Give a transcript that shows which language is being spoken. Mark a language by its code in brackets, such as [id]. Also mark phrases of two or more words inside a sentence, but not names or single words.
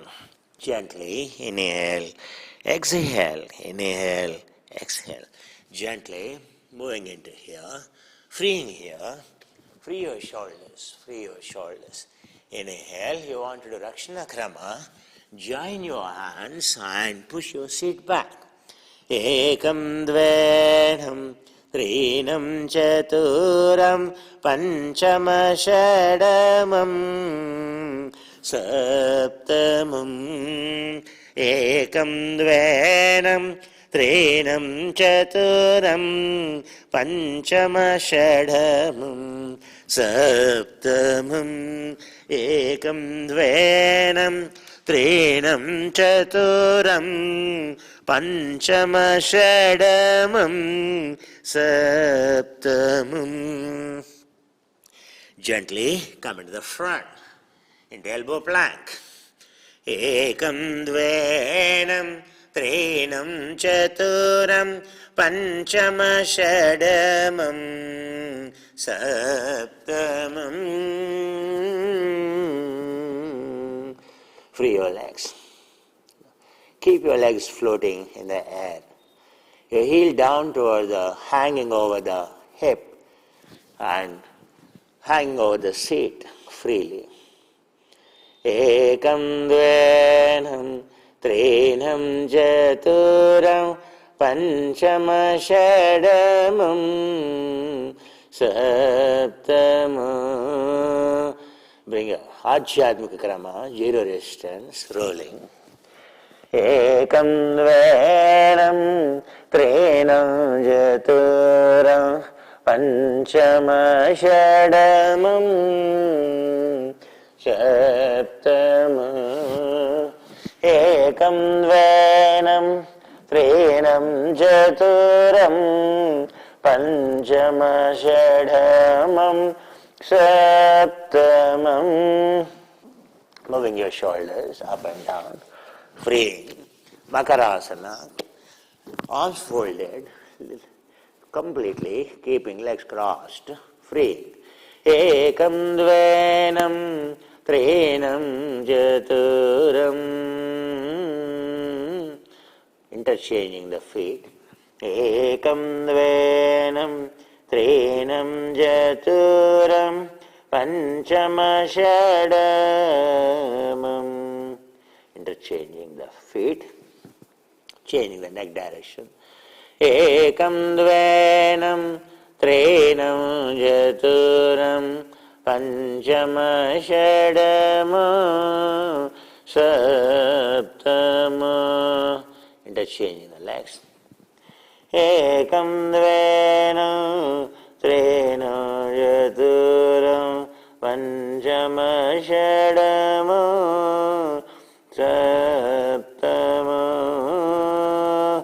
[en] Gently. Inhale. Exhale. Inhale. Exhale. Gently moving into here. Freeing here. Free your shoulders. Free your shoulders. Inhale. You want to do [sa] Rakshana Krama. [en] Join your hands and push your seat back. [sa] Ekam dvenam trinam chaturam panchama shadamam saptamam. Ekam dvenam trinam chaturam panchama shadamam saptamam. Ekam dvenam trinam chaturam panchama shadamam saptamam. [en] Gently come into the front, into elbow plank. [sa] Ekam dvenam trinam chaturam panchama shadamam saptamam. [en] Free your legs. Keep your legs floating in the air. Your heel down toward the hanging over the hip and hanging over the seat freely. [sa] Ekam dvenam trinam chaturam panchama shadamam saptamam. [en] Bring your [sa] Adhyatmika Krama, [en] zero resistance, rolling. [sa] Ekam dvenam trenam jaturam panchama shadamam saptamam. Ekam dvenam trenam jaturam panchama shadamam saptamam. [en] Moving your shoulders up and down, freeing. Makarasana, arms folded, completely keeping legs crossed, freeing. [sa] Ekam dvenam trenam jaturam. [en] Interchanging the feet. [sa] Ekam dvenam trenam jaturam panchama shadamam. [en] Interchanging the feet, changing the neck direction. [sa] Ekam dvenam trenam jaturam panchama shadamam saptamam. [en] Interchanging the legs. [sa] Ekam dvenam trenam jaturam panchama shadamam saptamam.